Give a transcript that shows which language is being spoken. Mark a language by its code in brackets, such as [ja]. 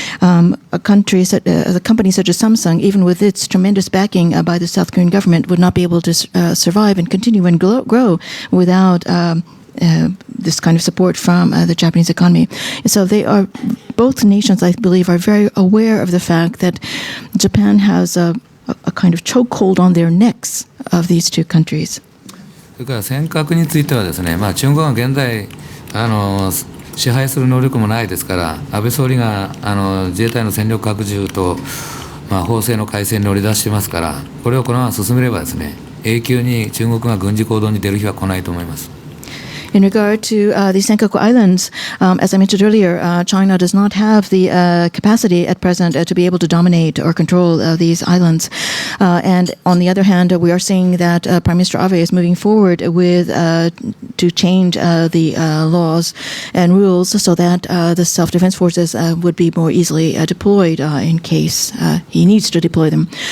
[en] A company such as Samsung, even with its tremendous backing by the South Korean government, would not be able to survive and continue and grow without this kind of support from the Japanese economy. So both nations, I believe, are very aware of the fact that Japan has a kind of chokehold on their necks of these two countries. [ja] れから尖閣についてはですね、中国は現在支配する能力もないですから、安倍総理が自衛隊の戦力拡充と、法制の改正に乗り出してますから、これをこのまま進めればですね、永久に中国が軍事行動に出る日は来ないと思います。 [en] In regard to the Senkaku Islands, as I mentioned earlier, China does not have the capacity at present to be able to dominate or control these islands. And on the other hand, we are seeing that Prime Minister Abe is moving forward with to change the laws and rules so that the self-defense forces would be more easily deployed in case he needs to deploy them.